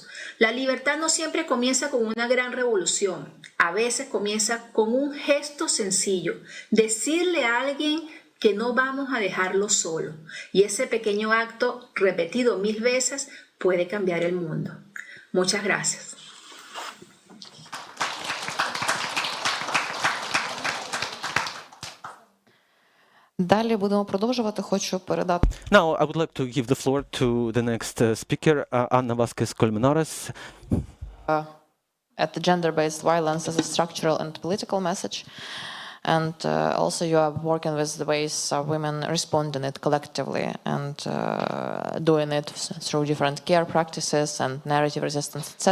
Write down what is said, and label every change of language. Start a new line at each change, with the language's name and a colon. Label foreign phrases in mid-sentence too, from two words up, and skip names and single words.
Spanish: La libertad no siempre comienza con una gran revolución. A veces comienza con un gesto sencillo. Decirle a alguien que no vamos a dejarlo solo. Y ese pequeño acto, repetido 1000 veces, puede cambiar el mundo. Muchas gracias.
Ukrainian: Далі будемо продовжувати. Хочу передати.
English: Now, I would like to give the floor to the next speaker, Anna Vázquez Colmenares. At the gender-based violence as a structural and political message. And also you are working with the ways women respond in it collectively and doing it through different care practices and narrative resistance, etc.